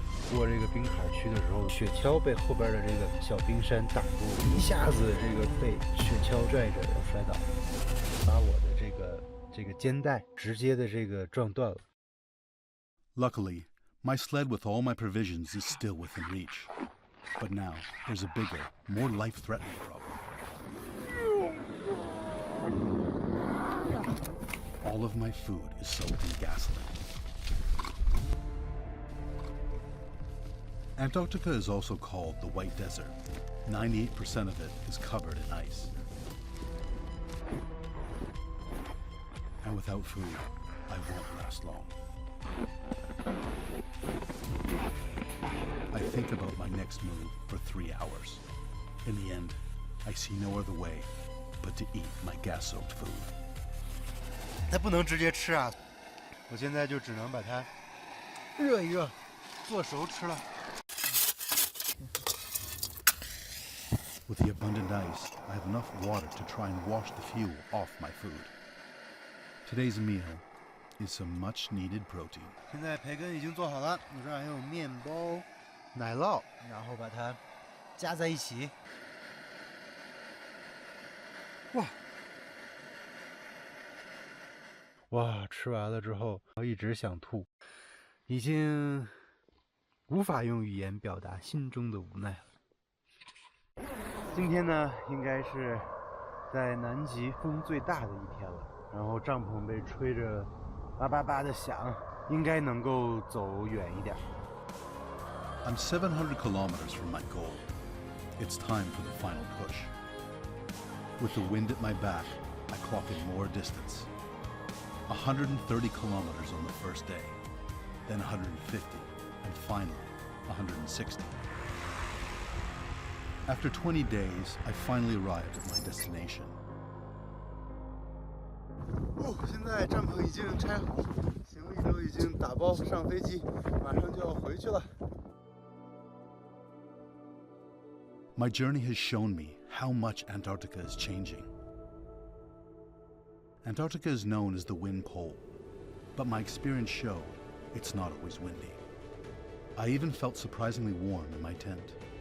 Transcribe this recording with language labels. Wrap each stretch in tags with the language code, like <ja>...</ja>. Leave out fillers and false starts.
<zh>过这个冰坎区的时候，雪橇被后边的这个小冰山挡住，一下子这个被雪橇拽着要摔倒，把我的这个肩带直接的这个撞断了。</zh> <en>Luckily, my sled with all my provisions is still within reach. But now, there's a bigger, more life-threatening problem. All of my food is soaked in gasoline. Antarctica is also called the White Desert. 98% of it is covered in ice. And without food, I won't last long. I think about my next move for 3 hours. In the end, I see no other way but to eat my gas-soaked food.</en> <zh>它不能直接吃啊！我现在就只能把它热一热，做熟吃了。</zh> <en>With the abundant ice, I have enough water to try and wash the fuel off my food. Today's meal is some much-needed protein.</en> <zh>现在培根已经做好了，我这儿还有面包、奶酪，然后把它加在一起。哇，吃完了之后一直想吐，已经无法用语言表达心中的无奈了。今天呢，应该是在南极风最大的一天了，然后帐篷被吹着叭叭叭的响，应该能够走远一点。</zh> <en>I'm 700 kilometers from my goal. It's time for the final push. With the wind at my back, I clock in more distance. 130 kilometers on the first day, then 150, and finally 160. After 20 days, I finally arrived at my destination.</en> <zh>现在帐篷已经拆好，行李都已经打包上飞机，马上就要回去了。</zh> <en>My journey has shown me how much Antarctica is changing. Antarctica is known as the wind pole, but my experience showed it's not always windy. I even felt surprisingly warm in my tent.</en>